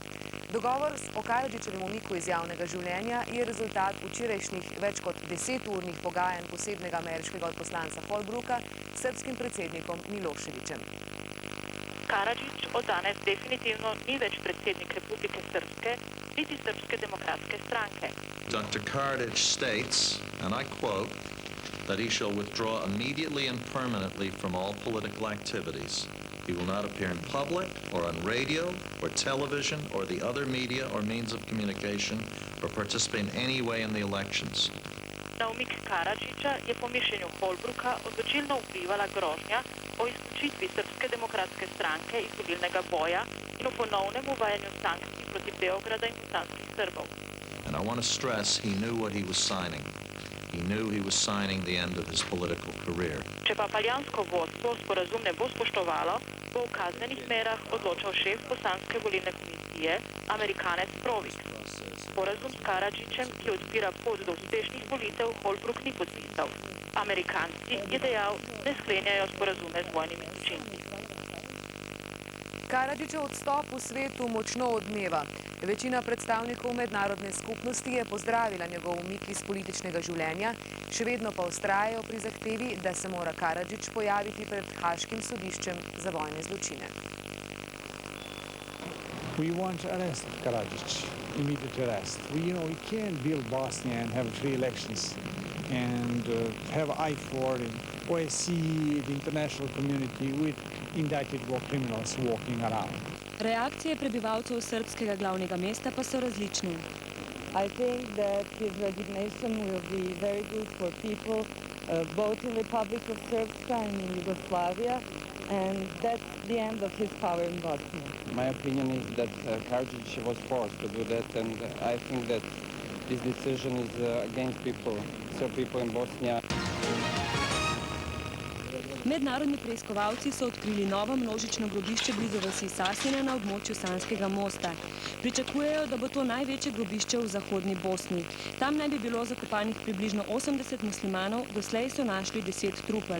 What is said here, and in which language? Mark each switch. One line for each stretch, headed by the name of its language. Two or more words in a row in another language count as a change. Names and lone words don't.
Slovenian: Dogovor o Karadžičevem umiku iz javnega življenja je rezultat včerajšnjih več kot 10-urnih pogajanj posebnega ameriškega odposlanca Holbrooka s srpskim predsednikom Miloševićem. Karadžič od danes definitivno ni več predsednik Republike Srpske, niti Srpske demokratske stranke.
English: Dr. Karadžič states, and I quote, that he shall withdraw immediately and permanently from all political activities. He will not appear in public or on radio or television or the other media or means of communication or participate in any way in the elections.
Slovenian: Na umik Karadžiča je po mišljenju Holbrooka odločilno vplivala grožnja o izključitvi Srpske demokratske stranke iz volilnega boja in o ponovnem uvajanju sankcij proti Beograda in bosanskih Srbov.
English: And I want to stress he knew what he was signing. He knew he was signing the end of his political career.
Slovenian: Če pa italijansko vodstvo sporazum ne bo spoštovalo, bo v kaznenih merah odločal šef bosanske volilne komisije, Amerikanec Provik. Sporazum s Karadžičem, ki odpira pot do uspešnih volitev, Holbrook ni podpisal. Amerikanci, je dejal, ne sklenjajo sporazume z vojnimi učinki. Karadžičev odstop v svetu močno odmeva. Večina predstavnikov mednarodne skupnosti je pozdravila njegov umik iz političnega življenja, še vedno pa vztrajajo pri zahtevi, da se mora Karadžič pojaviti pred Haškim sodiščem za vojne zločine.
English: We want to arrest Karadžič, immediate arrest. We can't build Bosnia and have free elections and have IFOR and OSCE, the international community, with indicted war criminals walking around.
Slovenian: Reakcije prebivalcev srbskega glavnega mesta pa so različne.
English: I think that his resignation will be very good for people both in the Republic of Srpska and in Yugoslavia, and that's the end of his power in Bosnia. My opinion is that Karadzic was forced to do that, and I think that this decision is against people in Bosnia.
Slovenian: Mednarodni preiskovalci so odkrili novo množično grobišče blizu vasi Sasina na območju Sanskega mosta. Pričakujejo, da bo to največje grobišče v zahodni Bosni. Tam naj bi bilo zakopanih približno 80 muslimanov, doslej so našli 10 trupel.